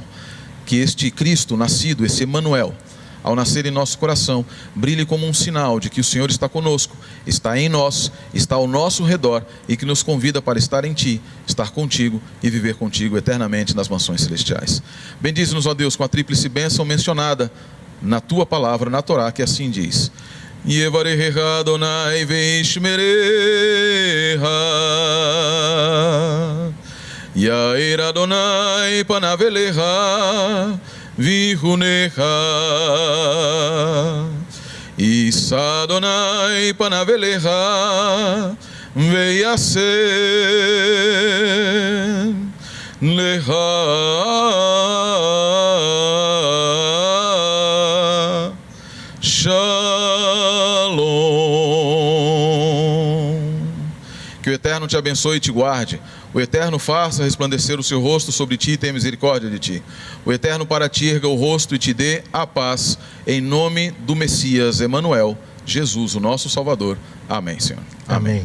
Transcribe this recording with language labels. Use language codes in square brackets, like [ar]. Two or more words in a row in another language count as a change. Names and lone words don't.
[pt] Que este Cristo nascido, esse Emanuel, ao nascer em nosso coração, brilhe como um sinal de que o Senhor está conosco, está em nós, está ao nosso redor e que nos convida para estar em Ti, estar contigo e viver contigo eternamente nas mansões celestiais. Bendize-nos, ó Deus, com a tríplice bênção mencionada na Tua palavra, na Torá, que assim diz: [he] יברכך אדוני וישמרך, יאר אדוני פניו אליך ויחנך, ישא אדוני פניו אליך וישם לך שלום. [pt] Que o Eterno te abençoe e te guarde. O Eterno faça resplandecer o seu rosto sobre ti e tenha misericórdia de ti. O Eterno para ti erga o rosto e te dê a paz. Em nome do Messias Emanuel, Jesus, o nosso Salvador. Amém, Senhor. Amém.